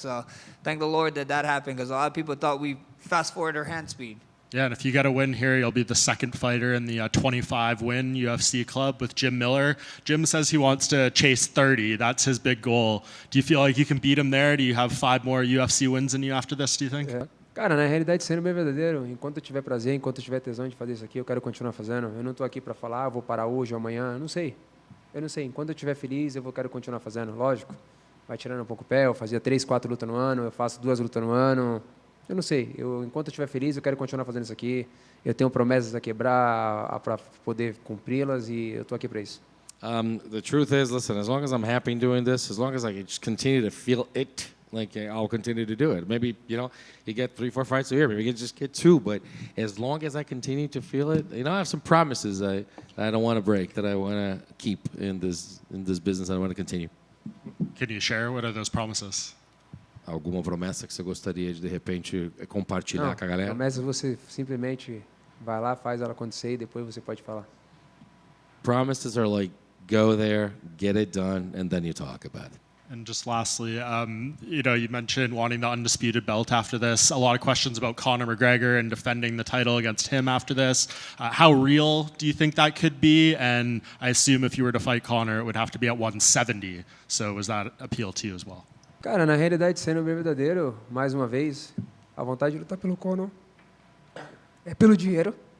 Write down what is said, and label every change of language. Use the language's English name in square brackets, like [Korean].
[English] So thank the Lord that happened, because a lot of people thought we fast forward her hand speed. Yeah, and if you get a win here, you'll be the second fighter in the 25-win UFC club with Jim Miller. Jim says he wants to chase 30. That's his big goal. Do you feel like you can beat him there? Do you have 5 more UFC wins in you after this, do you think? [Portuguese] Cara, na realidade, sendo bem verdadeiro, enquanto eu tiver prazer, enquanto eu tiver tesão de fazer isso aqui, eu quero continuar fazendo. Eu não estou aqui para falar, vou parar hoje ou amanhã, eu não sei. Enquanto eu estiver feliz, quero continuar fazendo. Lógico, vai tirando um pouco o pé, eu fazia 3, 4 lutas no ano, eu faço 2 lutas no ano. Eu não sei, enquanto eu estiver feliz, eu quero continuar fazendo isso aqui. Eu tenho promessas a quebrar para poder cumpri-las e eu estou aqui para isso. [English] The truth is, listen, as long as I'm happy doing this, as long as I can just continue to feel it, like I'll continue to do it. Maybe, you get 3, 4 fights a year, maybe you can just get 2, but as long as I continue to feel it, I have some promises I don't want to break, that I want to keep in this business. I want to continue. Can you share? What are those promises? [Portuguese] Alguma promessa que você gostaria de repente compartilhar com a galera? Promessa você simplesmente vai lá, faz ela acontecer e depois você pode falar. [English] Promises are like, go there, get it done, and then you talk about it. And just lastly, you mentioned wanting the undisputed belt after this. A lot of questions about Conor McGregor and defending the title against him after this. How real do you think that could be? And I assume if you were to fight Conor, it would have to be at 170. So was that appeal to you as well? [Portuguese] Cara, na realidade, sendo bem verdadeiro, mais uma vez, a vontade de lutar pelo Conor é pelo dinheiro.